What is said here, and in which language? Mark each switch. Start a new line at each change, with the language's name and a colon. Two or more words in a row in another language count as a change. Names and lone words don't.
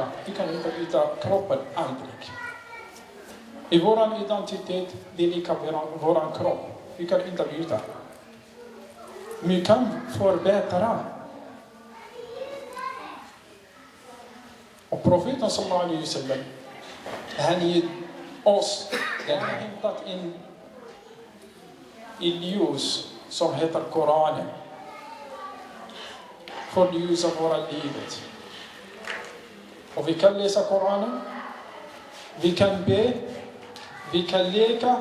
Swedish: Du kan inte byta kroppen. Aldrig. I våran identitet, det är lika våran kropp. Vi kan inte byta. Men vi kan förbättra. Och profeten
Arabic: صلى الله عليه وسلم,
Swedish: han ger oss, den har hämtat in i ljus som heter Koranen. För ljusa våra livet. Och vi kan läsa Koranen. Vi kan be. Vi kan leka.